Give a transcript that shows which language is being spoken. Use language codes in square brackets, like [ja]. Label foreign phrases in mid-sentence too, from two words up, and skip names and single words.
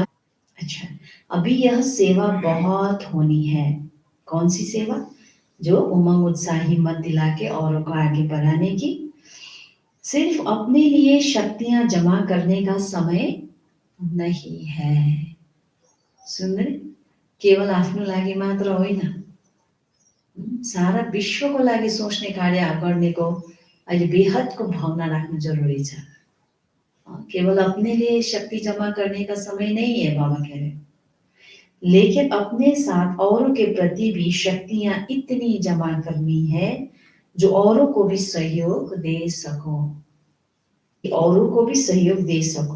[hi] अच्छा, अभी यह सेवा बहुत होनी है। कौन सी सेवा? जो उमंग उत्साह हिम्मत दिला के औरों को आगे बढ़ाने की। सिर्फ अपने लिए शक्तियां जमा करने का समय नहीं है। सुन रहे? [ne] केवल आफ्नो लागि मात्र होइन, सारा विश्वको लागि सोच्ने कार्य गर्नेको अहिले बेहदको भावना राख्नु जरुरी छ। [hi] केवल अपने लिए शक्ति जमा करने का समय नहीं है बाबा कह रहे, लेकिन अपने साथ औरों के प्रति भी शक्तियां इतनी जमा करनी है जो औरों को भी सहयोग दे सको, औरों को भी सहयोग दे सको।